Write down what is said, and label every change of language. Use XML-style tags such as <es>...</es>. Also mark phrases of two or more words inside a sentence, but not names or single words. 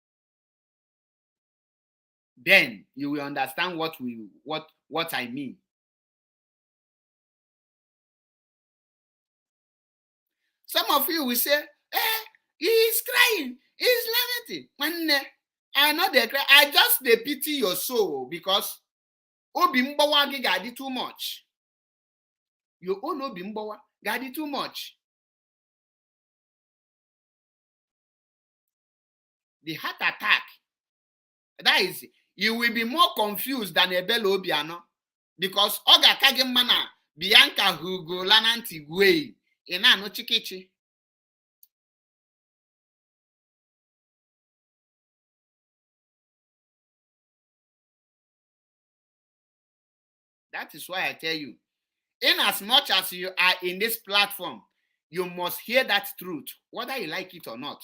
<en>Then you will understand what I mean. Some of you will say, he is crying, he is lamenting. I know they cry. I just pity your soul, because</en> <ig>obi mgbawa gị ga-adị</ig> <en>too much. Your own</en> <ig>obi mgbawa ga-adị</ig> <en>too much. The heart attack, that is, you will be more confused than Ebele Obiano, because</en> <ig>ọ ga-aka gị mma na Bianca hugola na ntị gwee ị na-anụ chikichi.</ig> <en>That is why I tell you, in as much as you are in this platform, you must hear that truth, whether you like it or not.</en>